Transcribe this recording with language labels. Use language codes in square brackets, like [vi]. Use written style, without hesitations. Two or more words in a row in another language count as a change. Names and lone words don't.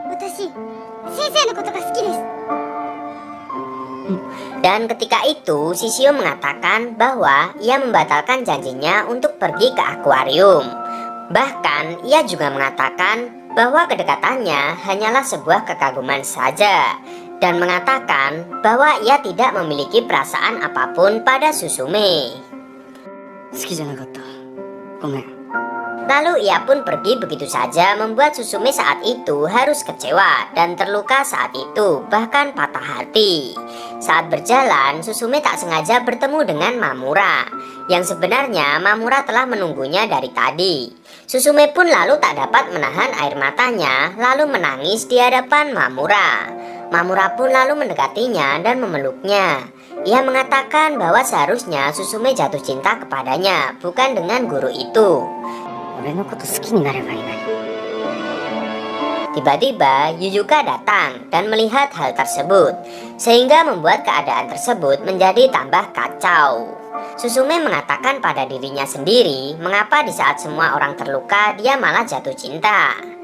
[id] Dan ketika itu Shishio mengatakan bahwa ia membatalkan janjinya untuk pergi ke akuarium. Bahkan ia juga mengatakan bahwa kedekatannya hanyalah sebuah kekaguman saja, dan mengatakan bahwa ia tidak memiliki perasaan apapun pada Susume. [ja] 好きじゃなかった。ごめん。 [id] Lalu ia pun pergi begitu saja, membuat Susume saat itu harus kecewa dan terluka saat itu, bahkan patah hati. Saat berjalan, Susume tak sengaja bertemu dengan Mamura, yang sebenarnya Mamura telah menunggunya dari tadi. Susume pun lalu tak dapat menahan air matanya, lalu menangis di hadapan Mamura. Mamura pun lalu mendekatinya dan memeluknya. Ia mengatakan bahwa seharusnya Susume jatuh cinta kepadanya, bukan dengan guru itu. [ja] 俺のこと好きになればいいのに。 [id] Tiba-tiba Yuyuka datang dan melihat hal tersebut, sehingga membuat keadaan tersebut menjadi tambah kacau. Susume mengatakan pada dirinya sendiri mengapa di saat semua orang terluka dia malah jatuh cinta.